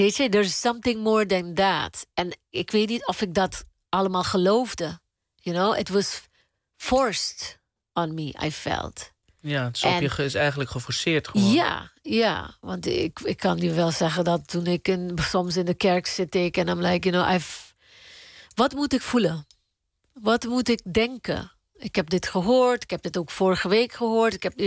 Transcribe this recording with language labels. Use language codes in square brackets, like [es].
[en] There's something more than that. [nl] En ik weet niet of ik dat allemaal geloofde. [en] You know, it was forced on me, I felt. [nl] Ja, is eigenlijk geforceerd gewoon. Ja, ja. Want ik kan nu wel zeggen dat toen ik soms in de kerk zit, en [en] I'm like, you know, [nl] wat moet ik voelen? Wat moet ik denken? Ik heb dit gehoord. Ik heb dit ook vorige week gehoord.